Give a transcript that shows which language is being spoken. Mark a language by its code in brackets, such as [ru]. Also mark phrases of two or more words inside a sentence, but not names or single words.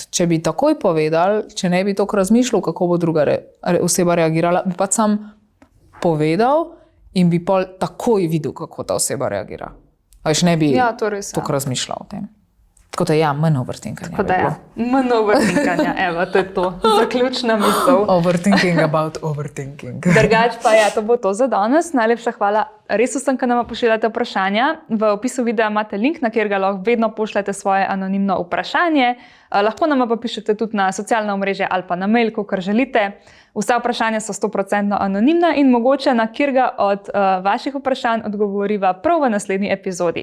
[sl] Če bi takoj povedal, če ne bi toliko razmišljal, kako bo druga oseba reagirala, bi pa sam povedal in bi pol takoj videl, kako ta oseba reagira. Veš, ne bi toliko razmišljal o tem. Tako da ja, manj overthinkanja. Tako da ja, manj overthinkanja, evo, to je to. Zaključna misel. [en] Overthinking about overthinking. Drugač pa ja, to bo to za danes. Najlepša hvala res vsem, ki nam pošiljate vprašanja. V opisu videa imate link, na kjer ga lahko vedno pošljete svoje anonimno vprašanje. Lahko nam pa pišete tudi na socialna omrežja ali pa na mail, kakor želite. Vsa vprašanja so 100% anonimna in mogoče na katerega od vaših vprašanj odgovoriva prav v naslednji epizodi.